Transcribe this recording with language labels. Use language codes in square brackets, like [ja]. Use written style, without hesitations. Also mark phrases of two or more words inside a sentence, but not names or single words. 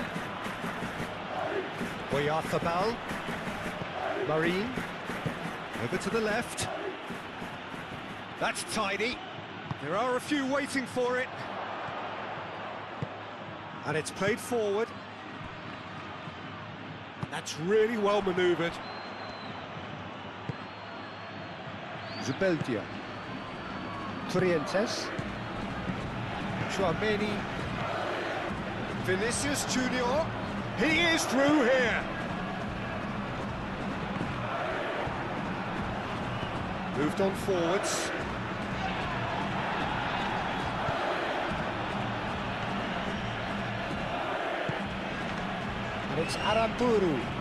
[en] Oyarzabal. Marine. Over to the left. That's tidy. There are a few waiting for it. And it's played forward. That's really well manoeuvred. Zubeldia. Turientes. Chouameni. Vinicius Junior. He is through here. Moved on forwards. And it's Aramburu.